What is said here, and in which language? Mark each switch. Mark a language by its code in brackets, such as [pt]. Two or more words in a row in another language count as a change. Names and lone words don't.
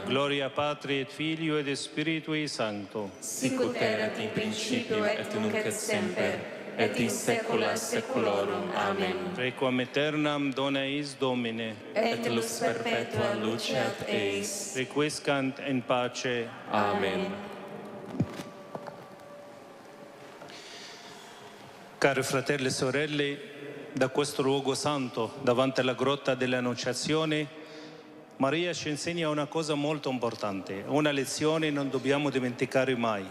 [la] Gloria Patri et Filio et Spiritui Sancto. Sicut erat in principio et nunc et semper, et in saecula saeculorum. Amen. Requiem aeternam dona eis Domine. Et lux perpetua luceat eis. Requiescant in pace. Amen. [it] Cari fratelli e sorelle, da questo luogo santo, davanti alla grotta dell'Annunciazione, Maria ci insegna una cosa molto importante, una lezione non dobbiamo dimenticare mai.